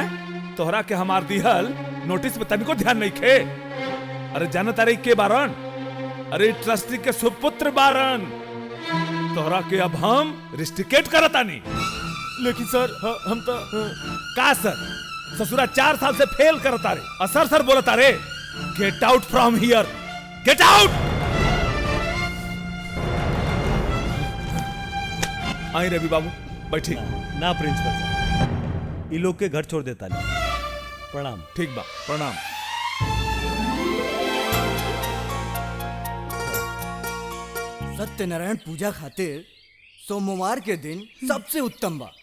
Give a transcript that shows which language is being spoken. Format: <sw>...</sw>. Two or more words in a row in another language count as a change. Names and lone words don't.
<bho>तोहरा के हमार दिहल नोटिस में तनिको ध्यान नहीं खे। अरे जाना तारे के बारन? अरे ट्रस्टी के सुपुत्र बारन। तोहरा के अब हम रिस्ट्रिकेट करतानी। लेकिन सर हम तो का सर? ससुरा 4 साल से फेल करता रे। असर सर बोलता रे।</bho> <en>get out from here, get out.</en> <bho>आई रवि बाबू बैठी। ना प्रिंसिपल साहब, ये लोग के घर छोड़ देता नहीं। प्रणाम। ठीक बा, प्रणाम। सत्यनारायण पूजा खातिर सोमवार के दिन सबसे उत्तम बा।</bho>